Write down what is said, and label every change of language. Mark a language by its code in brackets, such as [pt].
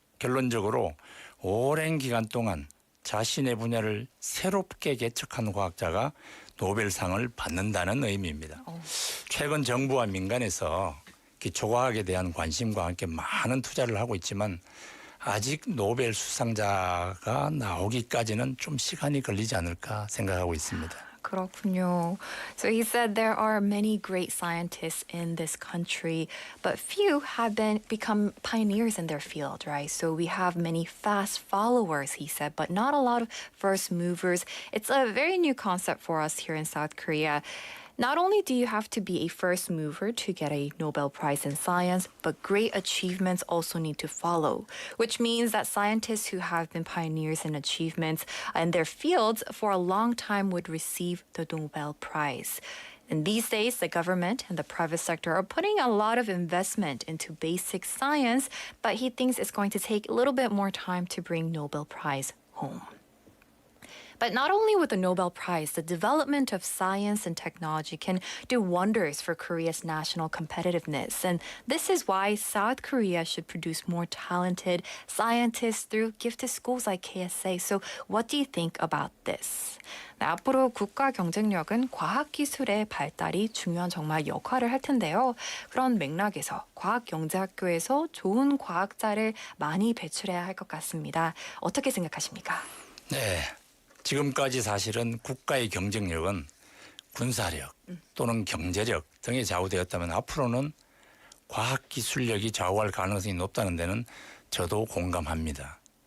[ko] 결론적으로 오랜 기간 동안 자신의 분야를 새롭게 개척한 과학자가 노벨상을 받는다는 의미입니다. 최근 정부와 민간에서 기초과학에 대한 관심과 함께 많은 투자를 하고 있지만 아직 노벨 수상자가 나오기까지는 좀 시간이 걸리지 않을까 생각하고 있습니다. 그렇군요. [en] So he said there are many great scientists in this country, but few have become pioneers in their field, right? So we have many fast followers, he said, but not a lot of first movers. It's a very new concept for us here in South Korea. Not only do you have to be a first mover to get a Nobel Prize in science, but great achievements also need to follow, which means that scientists who have been pioneers in achievements in their fields for a long time would receive the Nobel Prize. And these days, the government and the private sector are putting a lot of investment into basic science, but he thinks it's going to take a little bit more time to bring Nobel Prize home. But not only with the Nobel Prize, the development of science and technology can do wonders for Korea's national competitiveness. And this is why South Korea should produce more talented scientists through gifted schools like KSA. So what do you think about this? [ko] 네, 앞으로 국가 경쟁력은 과학기술의 발달이 중요한 정말 역할을 할 텐데요. 그런 맥락에서 과학경제학교에서 좋은 과학자를 많이 배출해야 할 것 같습니다. 어떻게 생각하십니까? 네. 지금까지 사실은 국가의 경쟁력은 군사력 또는 경제력 등에 좌우되었다면 앞으로는 과학기술력이 좌우할 가능성이 높다는 데는 저도 공감합니다.